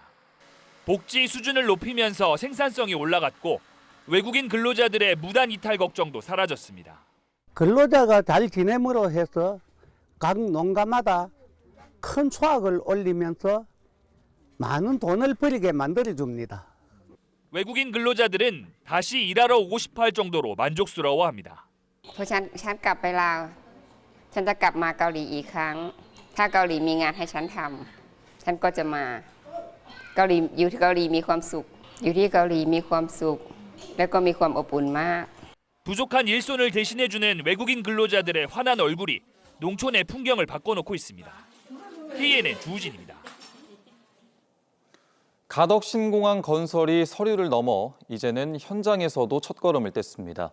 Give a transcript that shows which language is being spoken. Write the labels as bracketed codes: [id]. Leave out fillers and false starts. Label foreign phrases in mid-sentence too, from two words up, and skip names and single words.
[ko] 복지 수준을 높이면서 생산성이 올라갔고 외국인 근로자들의 무단 이탈 걱정도 사라졌습니다. 근로자가 잘 지냄으로 해서 각 농가마다 큰 수확을 올리면서 많은 돈을 벌이게 만들어줍니다. 외국인 근로자들은 다시 일하러 오고 싶어 할 정도로 만족스러워합니다. [th] ฉันกลับไปลาวฉันจะกลับมาเกาหลีอีกครั้งถ้าเกาหลีมีงานให้ฉันทำฉันก็จะมาเกาหลีอยู่ที่เกาหลีมีความสุขอยู่ที่เกาหลีมีความสุขแล้วก็มีความอบอุ่นมาก [ko] 부족한 일손을 대신해주는 외국인 근로자들의 환한 얼굴이 농촌의 풍경을 바꿔놓고 있습니다. KNN 주우진입니다. 가덕 신공항 건설이 서류를 넘어 이제는 현장에서도 첫걸음을 뗐습니다.